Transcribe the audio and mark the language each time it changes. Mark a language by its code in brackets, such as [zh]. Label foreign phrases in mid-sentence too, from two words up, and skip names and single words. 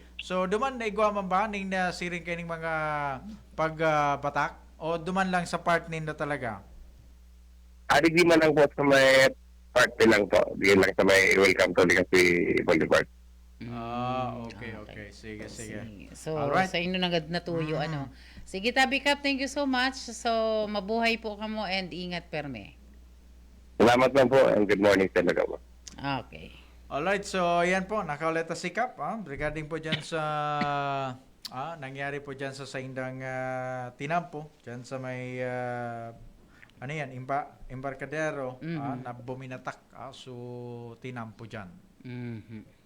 [bik] So duman na igwa man ba ning siring kaning mga pagbatak o duman lang sa part nindo talaga? Di man lang po sa may party lang po. Di lang sa may [en] welcome to Ligaspi Boulevard. [bik] Okay. Sige. So, Alright. sa inyo natuyo, Sige, Tabi Kap, [en] thank you so much. So, [bik] mabuhay po kamo and ingat perme. Salamat lang po and [en] good morning [bik] talaga po. Okay. Alright, so yan po, nakauleta si Kap regarding po dyan sa nangyari po dyan sa Saindang Tinampo, dyan sa may Embarcadero na buminatak so Tinampo dyan.